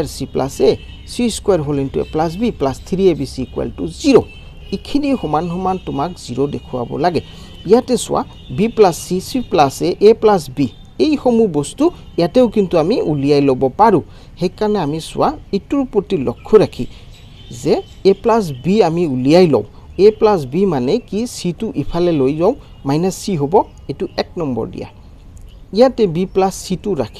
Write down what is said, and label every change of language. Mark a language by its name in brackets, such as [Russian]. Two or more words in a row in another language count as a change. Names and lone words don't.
[English] c plus a c square whole into a plus b plus 3abc equal to 0 [Assamese] ইখিনি সমান সমান তোমাক 0 দেখুৱাব লাগে ইয়াতে সোয়া [English] b plus c c plus a plus b [Assamese] এই সমূহ বস্তু ইয়াতেও কিন্তু আমি উলিয়াই লব পাৰো হেকাৰণে আমি সোয়া ইটোৰ প্ৰতি লক্ষ্য ৰাখি যে [English] a plus b [Assamese] আমি উলিয়াই লও [English] a plus b [Assamese] মানে কি c টো ইফালে লৈ যাওঁ মাইনাছ c হ'ব এটো 1 নম্বৰ দিয়া ইয়াতে [English] b plus c [Assamese] টো ৰাখি